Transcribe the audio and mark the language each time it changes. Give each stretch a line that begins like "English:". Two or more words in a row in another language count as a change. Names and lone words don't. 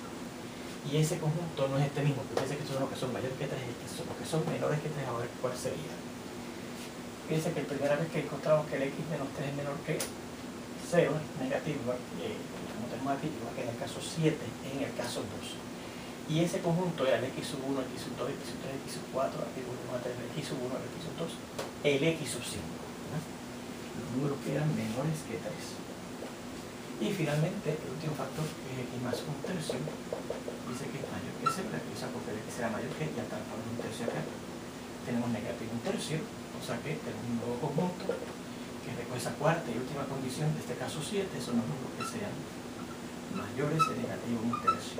Spanish: Y ese conjunto no es este mismo, porque piensa que estos son los que son mayores que 3, los que son menores que 3, ahora cuál sería. Fíjense que la primera vez que encontramos que el x menos 3 es menor que 0, es negativo, como tenemos aquí, igual que en el caso 7, en el caso 2. Y ese conjunto era el x sub 1, x sub 2, x sub 3, x sub 4, aquí volvemos a tener el x sub 1, el x sub 2, el x sub 5. ¿No? Los números que eran menores que 3. Y finalmente, el último factor, que es x más 1/3, dice que es mayor que 0, aquí yo saco que el x será mayor que, y al transformar 1/3 acá, tenemos negativo 1/3, o sea que tenemos un nuevo conjunto que recoge esa cuarta y última condición, de este caso 7, son los números que sean mayores de negativo 1/3.